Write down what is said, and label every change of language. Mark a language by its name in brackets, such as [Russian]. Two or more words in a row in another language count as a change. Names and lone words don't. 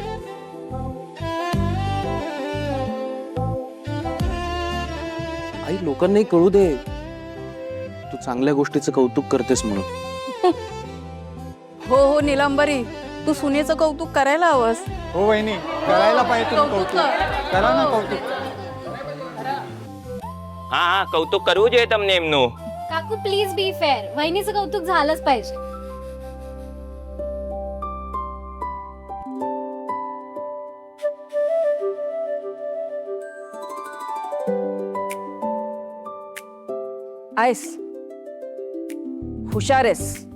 [Marathi] आई, लोक लोकांनाही कळू दे तू चांगल्या गोष्टीचं कौतुक करतेस म्हणून. हो हो नीलंबरी, तू सुनेचं कौतुक करायला हवंस. हो वहिनी, करायला पाहिजे तुम्ही कौतुक. करा ना कौतुक. [Gujarati] હા કૌતુક કરવું જોઈએ તમને એમનું. [English] काकू please be fair. [Marathi] वहिनीचं कौतुक झालंच पाहिजे. आहेस, हुशार आहेस.